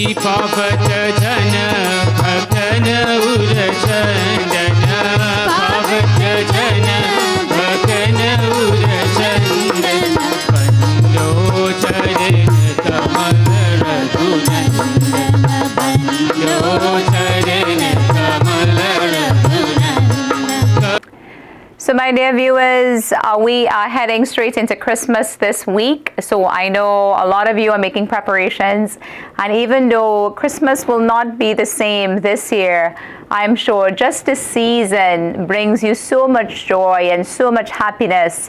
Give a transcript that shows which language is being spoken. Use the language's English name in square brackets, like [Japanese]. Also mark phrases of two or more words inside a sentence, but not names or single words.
[Awadhi] पावत जन भक्तन उर चंदन, पावत जन भक्तन उर चंदन, पंडोचरण कमल रघुनंदन, पंडोचरण कमल रघुनंदन. [English] So my dear viewers, we are heading straight into Christmas this week. So I know a lot of you are making preparations, and even though Christmas will not be the same this year, I'm sure just this season brings you so much joy and so much happiness.